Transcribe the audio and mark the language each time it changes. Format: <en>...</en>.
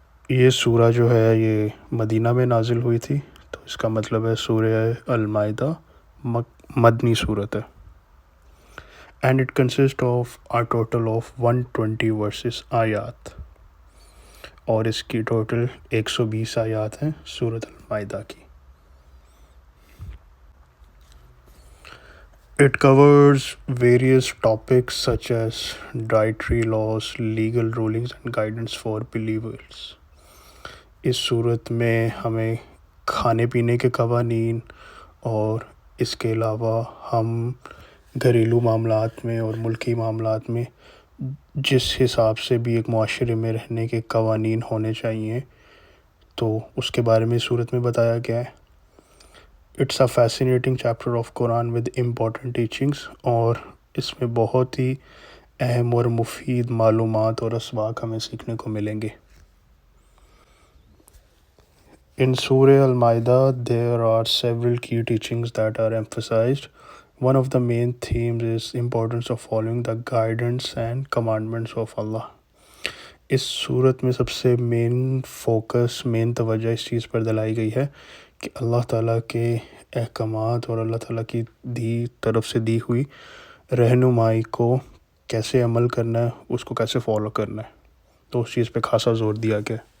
<hi>ये सूरा जो है ये मदीना में नाजिल हुई थी, तो इसका मतलब है सूरे अल माइदा मदनी सूरत है।</hi> <en>and it consist of a total of 120 verses</en> <hi>आयात, और इसकी टोटल 120 आयात हैं सूरत अल माइदा की।</hi> <en>It covers various topics such as dietary laws, legal rulings and guidance for believers.</en> <hi>इस सूरत में हमें खाने पीने के क़वानीन और इसके अलावा हम घरेलू मामलात में और मुल्की मामलात में जिस हिसाब से भी एक मुआशरे में रहने के क़वानीन होने चाहिए, तो उसके बारे में सूरत में बताया गया है।</hi> <en>it's a fascinating chapter of Quran with important teachings,</en> <hi>और इसमें बहुत ही अहम और मुफीद मालूमात और असबाक हमें सीखने को मिलेंगे।</hi> <en>In Surah Al-Ma'idah, there are several key teachings that are emphasized. One of the main themes is importance of following the guidance and commandments of Allah.</en> <hi>इस सूरत में सबसे मेन फोकस, मेन तवज्जो इस चीज़ पर दिलाई गई है कि अल्लाह ताला के अहकामात और अल्लाह ताला की तरफ से दी हुई रहनुमाई को कैसे अमल करना है, उसको कैसे फॉलो करना है, तो उस चीज़ पे खासा ज़ोर दिया गया।</hi>